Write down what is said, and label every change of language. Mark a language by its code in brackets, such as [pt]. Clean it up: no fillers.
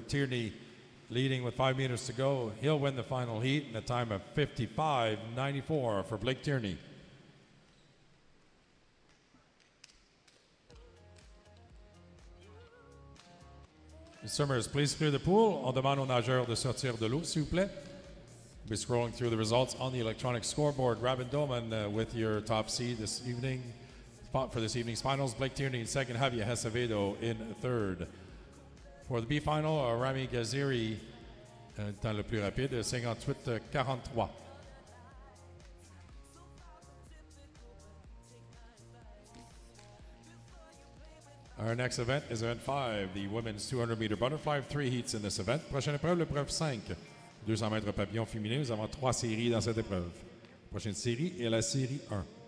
[en] Tierney leading with 5 meters to go. He'll win the final heat in a time of 55.94 for Blake Tierney. Swimmers, please clear the pool. [fr] On demande aux nageurs de sortir de l'eau, s'il vous plaît. [en] We'll be scrolling through the results on the electronic scoreboard. Robin Dolman with your top seed this evening. Spot for this evening's finals. Blake Tierney in second. Javier Acevedo in third. For the B final, Rami Gaziri [fr] dans le plus rapide, [en] 58-43. Our next event is event 5, the women's 200-meter butterfly. 3 heats in this event. [fr] Prochaine épreuve, l'épreuve 5. 200 mètres papillon féminin. Nous avons 3 séries dans cette épreuve. Prochaine série est la série 1.